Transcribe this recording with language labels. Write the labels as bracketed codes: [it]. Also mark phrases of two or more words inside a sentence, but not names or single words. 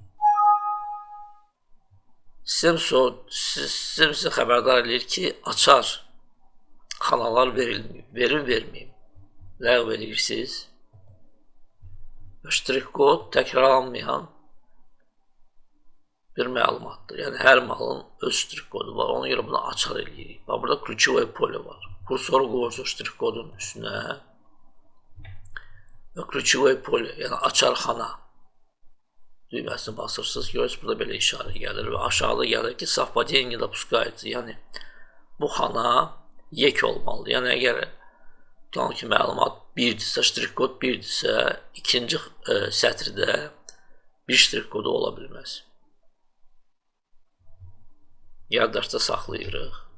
[az] Sistem sizə xəbərdar edir ki, açar xanalar verilməyib. Ləğv edirsiniz. Ştrik kod təkrarlanmayan bir məlumatdır. Yəni, hər malın öz ştrik kodu var. Ona görə bunu açar edirik. Burada [ru] ключевое поле [az] var. Kursoru qoyursunuz ştrik kodun üstünə və [ru] ключевое поле, [az] yəni açar xana düyməsini basırsınız. Görürsünüz, burada belə işarə gəlir və aşağıda gəlir ki, [ru] совпадение допускается. [az] Yəni, bu xana yek olmalıdır. Yəni, əgər tutalım ki, məlumat 1-dirsə, ştrik kod 1-dirsə, ikinci sətirdə bir ştrik kodu ola bilməz. Yaddaşda saxlayırıq.